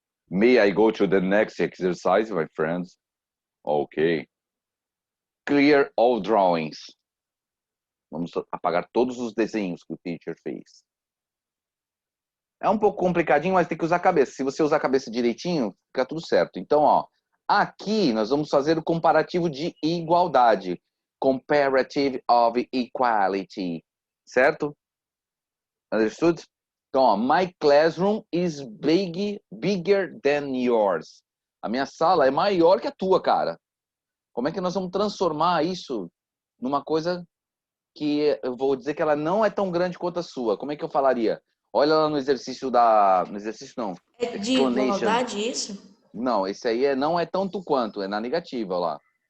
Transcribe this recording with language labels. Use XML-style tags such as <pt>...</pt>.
<en>May I go to the next exercise, my friends? Ok. Clear all drawings.</en> <pt>Vamos apagar todos os desenhos que o teacher fez. É um pouco complicadinho, mas tem que usar a cabeça. Se você usar a cabeça direitinho, fica tudo certo. Então, ó, aqui nós vamos fazer o comparativo de igualdade.</pt> <en>Comparative of equality. Certo? Understood? Então, ó, my classroom is bigger than yours.</en> <pt>A minha sala é maior que a tua, cara. Como é que nós vamos transformar isso numa coisa que eu vou dizer que ela não é tão grande quanto a sua? Como é que eu falaria? Olha lá no exercício da... No exercício não. É de</pt> <en>Explanation.</en> <pt>igualdade isso? Não, esse aí não é tanto quanto, é na negativa, ó lá.</pt>